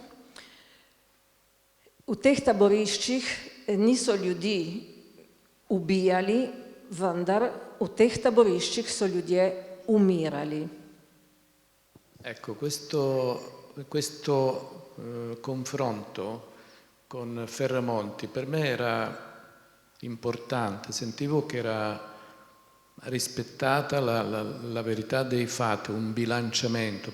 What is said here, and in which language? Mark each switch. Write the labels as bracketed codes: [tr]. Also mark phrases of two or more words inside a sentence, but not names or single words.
[sl] V teh taboriščih niso ljudi ubijali, vendar v teh taboriščih so ljudje umirali. [it] Ecco, questo confronto con Ferramonti per me era importante, sentivo che era rispettata la verità dei fatti, un bilanciamento.